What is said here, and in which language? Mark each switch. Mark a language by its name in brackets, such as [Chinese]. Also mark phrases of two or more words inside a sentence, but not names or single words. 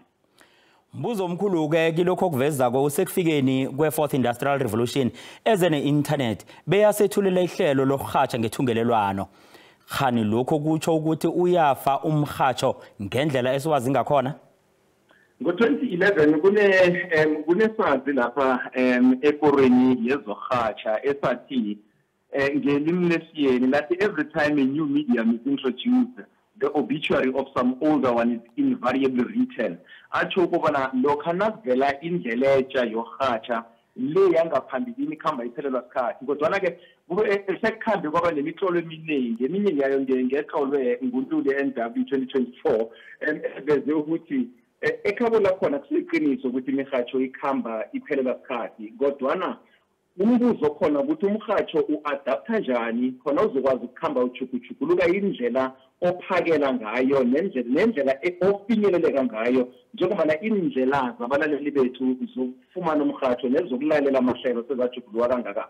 [South Ndebele] Mbuzo omkhulu-ke kilokho okuvezako usekufikeni kwe-4th Industrial Revolution eze ne-internet beyasethulela ihlelo lokurhatsha ngethungelelwano. Khani lokho kutsho ukuthi uyafa umhatsho ngendlela esiwazi ngakhona? Ngo-2011 kunesazi lapha ekorweni yezorhatsha esathi ngelimi lesiyeni lathi [English] every time a new medium is introduced the obituary of some older one is invariably written. [South Ndebele] Atsho ukubana lokha nakuvela indlela entsha yorhatsha le yangaphambilini ikhamba iphelelwa sikhathi kodwana-ke sekukhambe kwaba nemitlolo eminingi eminye yayo ngetlolwe nguNtuli NW 2024 beze ukuthi ekhabo lakhona kusiqiniso ukuthi imirhatsho ikhamba iphelelwa sikhathi kodwana umbuzo khona ukuthi umhatsho uadapta njani khona uzokwazi ukukhamba uchukuchukuluka indlela ophakela ngayo nendlela ofinyeleleka ngayo njengoba indlela zabalaleli bethu zokufumana umhatsho nezokulalela amahlelo sezajugulwa kangaka.